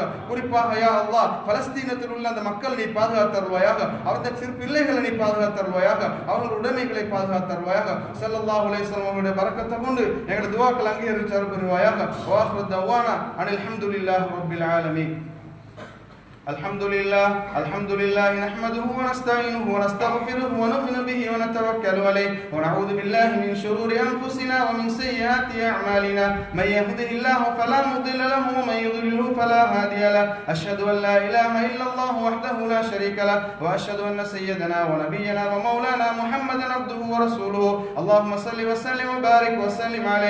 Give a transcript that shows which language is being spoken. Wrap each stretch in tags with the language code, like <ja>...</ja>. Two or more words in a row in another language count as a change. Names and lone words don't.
<ta>குறிப்பாக</ta> <ar>يا الله</ar> <ta>பலஸ்தீனத்தில் உள்ள அந்த மக்கள் நீ பாதுகாத்தருவாயாக. அவர்கள் சிறு பிள்ளைகளை நீ பாதுகாத்தருவாயாக. அவர்கள் உடைமைகளை பாதுகாத்தருவாயாக.</ta> <ar>صلى الله عليه وسلم</ar> <ta>அவருடைய பரக்கத்தை கொண்டு எங்களுடைய துஆக்கள் அங்கீகரித்து அருள்புரிவாயாக.</ta> <ar>وآخر دعوانا أن الحمد لله رب العالمين. الحمد لله نحمده ونستعينه ونستغفره ونؤمن به ونتوكل عليه ونعوذ بالله من شرور أنفسنا ومن سيئات أعمالنا من يهده الله فلا مضل له ومن يضلله فلا هادي له أشهد أن لا إله إلا الله وحده لا شريك له وأشهد أن سيدنا ونبينا ومولانا محمدا عبده ورسوله اللهم صل وسلم وبارك وسلم عليه.</ar>